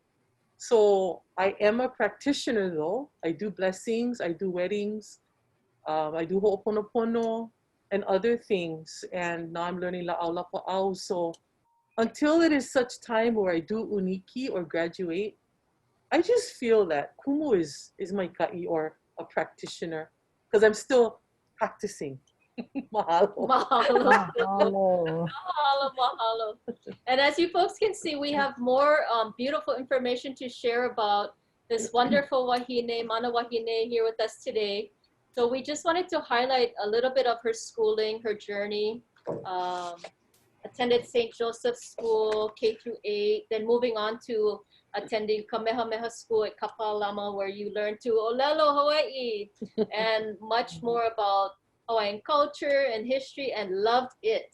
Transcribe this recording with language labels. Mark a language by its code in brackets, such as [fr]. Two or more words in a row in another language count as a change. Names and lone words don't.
[en] So I am a practitioner though. I do blessings, I do weddings, I do ho'oponopono and other things. And now I'm learning [haw] la'au lapa'au. [en] So until it is such time where I do uniki or graduate, I just feel that kumu is my ka'i or a practitioner because I'm still practicing. Mahalo. Mahalo. Oh, [haw] Mahalo, mahalo. [en] And as you folks can see, we have more beautiful information to share about this wonderful wahine, [haw] Mana Wahine, [en] here with us today. So we just wanted to highlight a little bit of her schooling, her journey. Attended St. Joseph's School, K through 8, then moving on to attending Kamehameha School at Kapalama, where you learn to Olelo, Hawaii, and much more about Hawaiian culture and history, and loved it.